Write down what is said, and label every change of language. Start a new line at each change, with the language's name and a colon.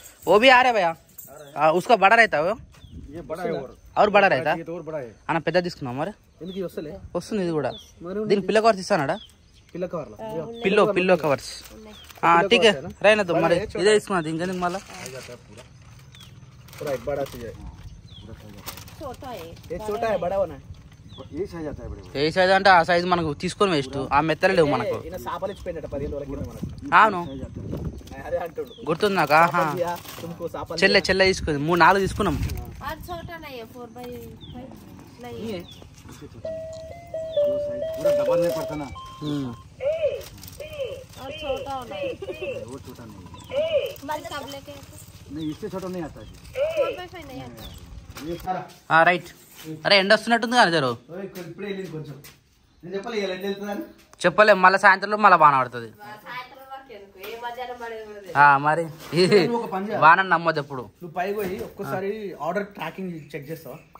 Hindi: वो भी आ रहे भैया, उसका बड़ा रहता है वो, ये बड़ा है और बड़ा रहता ये तो और बड़ा है
Telugu: అన్న పెద్ద తీసుకున్నాం. మరి ఎందుకు వస్తలే? వస్తుంది ఇది కూడా. దీనికి pillow covers ఇస్తానడా? Pillow covers pillow covers
Hindi: ठीक है रहने दो
Telugu: మరి ఇదే తీసుకున్నది ఇంకెందుకు మళ్ళా
Hindi: पूरा एक बड़ा चीज है छोटा है ये छोटा है बड़ा होना है ये साइज आता है बड़े
Telugu: ఏ సైజ్ అంటే ఆ సైజ్ మనకు తీసుకొని వేస్ట్ ఆ మెత్తలు లేవు మనకు ఈయన సాపలు ఇచ్చిపోయినట్ట 15 రోజుల కింద మనకు అవును అదే అంటాడు గుర్తుంది నాకు ఆహా
Hindi: दिया तुमको सापल
Telugu: చెల్లె తీసుకుంది 3-4 తీసుకున్నాం
Hindi: और छोटा नहीं है 4x5 नहीं है जो साइज पूरा डबल में पड़ता ना और छोटा होना है वो छोटा नहीं मत कब लेके नहीं इससे छोटा नहीं आता है 4x5 नहीं आता ये सारा
Telugu: రైట్ అరే ఎండ వస్తున్నట్టుంది కానీ జరు ఓయ్ ఇప్పుడే వెళ్ళింది కొంచెం నేను చెప్పలే ఇలా వెళ్తుందని చెప్పలే మళ్ళీ సాయంత్రం మళ్ళీ వాన పడుతుంది సాయంత్రం వరకు ఎందుకు ఏ మధ్యాహ్నం పడేది కూడా మరి ఒక పని చేయాలి. వాన నమ్మదు ఎప్పుడు నువ్వు పైకి పోయి ఒక్కసారి ఆర్డర్ ట్రాకింగ్ చెక్ చేస్తావా